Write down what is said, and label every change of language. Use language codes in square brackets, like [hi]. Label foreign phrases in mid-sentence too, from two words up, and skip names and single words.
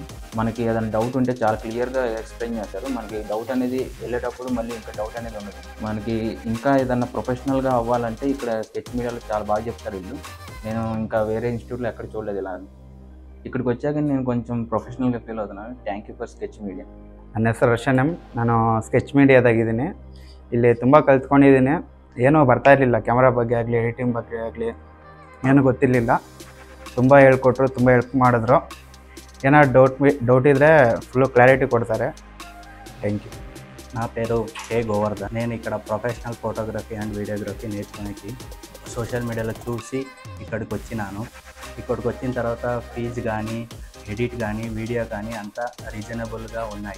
[te] మనకి ఏదైనా డౌట్ ఉంటే చాలా క్లియర్గా ఎక్స్ప్లెయిన్ చేస్తారు. మనకి డౌట్ అనేది వెళ్ళేటప్పుడు మళ్ళీ ఇంకా డౌట్ అనేది ఉండదు. మనకి ఇంకా ఏదన్నా ప్రొఫెషనల్గా అవ్వాలంటే ఇక్కడ స్కెచ్ మీడియాలో చాలా బాగా చెప్తారు వీళ్ళు. నేను ఇంకా వేరే ఇన్స్టిట్యూట్లో ఎక్కడ చూడలేదు ఇలా. ఇక్కడికి వచ్చాక నేను కొంచెం ప్రొఫెషనల్గా ఫೀಲ್ అవుతున్నాను. [en] thank you for Sketch Media. [kn] ನನ್ನ ಹೆಸರು ರೋಷನ್ ಎಂ. ನಾನು ಸ್ಕೆಚ್ ಮೀಡಿಯಾದಾಗಿದ್ದೀನಿ. ಇಲ್ಲಿ ತುಂಬ ಕಲ್ತ್ಕೊಂಡಿದ್ದೀನಿ. ಏನೂ ಬರ್ತಾ ಇರಲಿಲ್ಲ, ಕ್ಯಾಮ್ರಾ ಬಗ್ಗೆ ಆಗಲಿ ಎಡಿಟಿಂಗ್ ಬಗ್ಗೆ ಆಗಲಿ ಏನೂ ಗೊತ್ತಿರಲಿಲ್ಲ. ತುಂಬ ಹೇಳ್ಕೊಟ್ರು, ತುಂಬ ಹೆಲ್ಪ್ ಮಾಡಿದ್ರು. ಏನಾದ್ರು ಡೌಟ್ ఇದ್ರೆ [te] ఫుల్ క్లారిటీ కొడతారు. [en] thank you. [te] నా పేరు కే గోవర్ధన్. నేను ఇక్కడ [en] professional photography and videography [te] నేర్చుకునేకి సోషల్ మీడియాలో చూసి ఇక్కడికి వచ్చినాను. ఇక్కడికి వచ్చిన తర్వాత ఫీజు కానీ, ఎడిట్ కానీ, వీడియో కానీ అంతా రీజనబుల్గా ఉన్నాయి.